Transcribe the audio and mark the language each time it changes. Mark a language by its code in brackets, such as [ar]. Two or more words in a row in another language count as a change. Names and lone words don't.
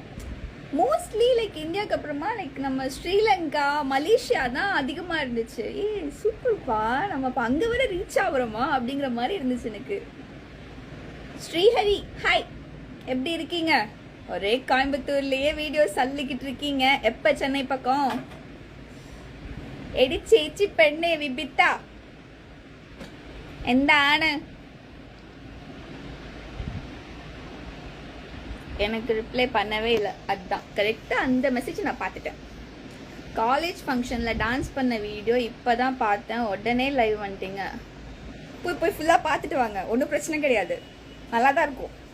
[ta] மோஸ்ட்லி இந்தியாவுக்கு அப்புறமா நம்ம ஸ்ரீலங்கா, மலேசியா தான் அதிகமாக இருந்துச்சு. சூப்பர்ப்பா, நம்ம இப்போ அங்கே வர ரீச் ஆகுறோமா அப்படிங்கிற மாதிரி இருந்துச்சு எனக்கு. ஸ்ரீஹரி ஹாய், எப்படி இருக்கீங்க? ஒரே கோயம்புத்தூர்லேயே வீடியோ சல்லிக்கிட்டு இருக்கீங்க. எப்போ சென்னை பக்கம்? [ml] എടി ചേച്ചി പെണ്ണെ വിബിത്ത എന്താണ്? [ta] எனக்கு ரிப்ளை பண்ணவே இல்லை. அதுதான் கரெக்டாக அந்த மெசேஜ் நான் பார்த்துட்டேன். காலேஜ் ஃபங்க்ஷனில் டான்ஸ் பண்ண வீடியோ இப்போ தான் பார்த்தேன், உடனே லைவ் வந்துட்டீங்க. போய் ஃபுல்லாக பார்த்துட்டு வாங்க, ஒன்றும் பிரச்சனை கிடையாது, நல்லா தான் இருக்கும்.